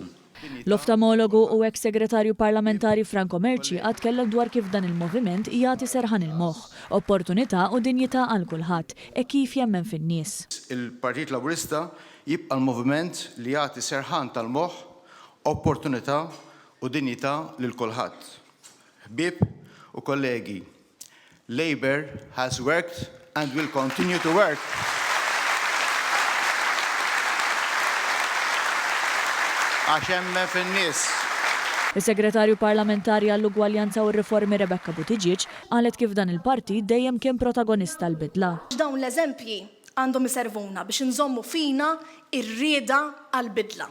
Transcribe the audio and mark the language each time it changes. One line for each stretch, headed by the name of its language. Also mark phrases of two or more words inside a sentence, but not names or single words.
Maltese: L-oftalmologu u ex-segretarju parlamentari Franco Merci għad kellem dwar kif dan il-moviment jagħti serħan il-moħħ, opportunità u dinjità għal kulħadd e kif jemmen fin-nies. Il-Partit Laburista jibqa' l-moviment li jagħti serħan tal-moħħ, opportunità u dinjità lil kulħadd. Ħbieb u kollegi,
English: Labour has worked and will continue to work.
Maltese: Għax hemm fin-nies. Is-segretarju parlamentari għall-ugwaljanza u r-riformi Rebecca Buttigieg qalet kif dan il-partit dejjem kien protagonista l-bidla. Dawn l-eżempji għandhom iservuna biex inżommu fina ir-rieda għall-bidla.